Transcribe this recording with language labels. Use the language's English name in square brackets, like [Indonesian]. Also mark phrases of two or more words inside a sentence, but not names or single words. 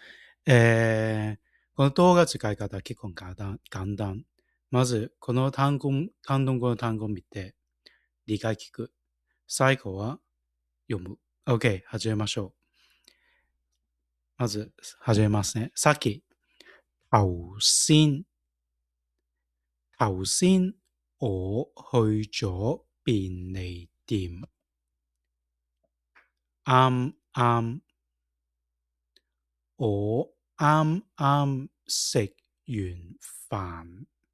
[Japanese] この動画使い方結構簡単。まず、この広東語の単語を見て理解聞く。最後は読む。OK、始めましょう。まず、始めますね。さっき、 [Cantonese] 頭先我去咗便利店。啱啱我啱啱食完飯。